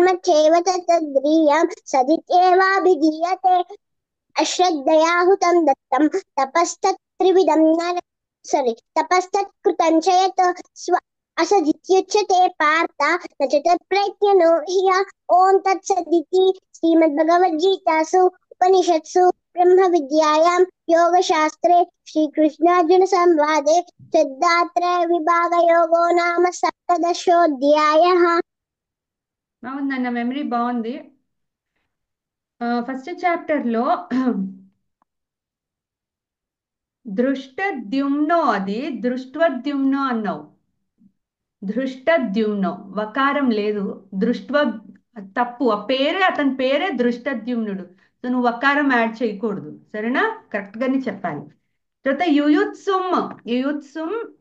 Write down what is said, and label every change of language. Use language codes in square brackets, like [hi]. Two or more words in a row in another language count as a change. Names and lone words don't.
[sa] चैव तद्ध्रियं सदित्येवाभिधीयते अश्रद्धया हुतं दत्तं तपस्तत्त्रिविधं तपस्तत्कृतं च यत् स्व असदित्युच्यते पार्थ न च तत्प्रयत्नो ह्य ॐ तत्सदिति श्रीमद्भगवद्गीतासु उपनिषत्सु ब्रह्मविद्यायां योगशास्त्रे श्रीकृष्णार्जुनसंवादे सिद्धात्रयविभागयोगो नाम सप्तदशोऽध्यायः [te] బాగుంది అన్న మెమరీ బాగుంది [en] first chapter [te] లో దృష్టద్యుమ్నో అది దృష్ట్వద్యుమ్నో అన్నావు దృష్టద్యుమ్నో వకారం లేదు దృష్ట్వ తప్పు ఆ పేరే అతని పేరే దృష్టద్యుమ్నుడు సో నువ్వు వకారం యాడ్ చేయకూడదు సరేనా కరెక్ట్ గానే చెప్పాలి తర్వాత యుయుత్సుమ్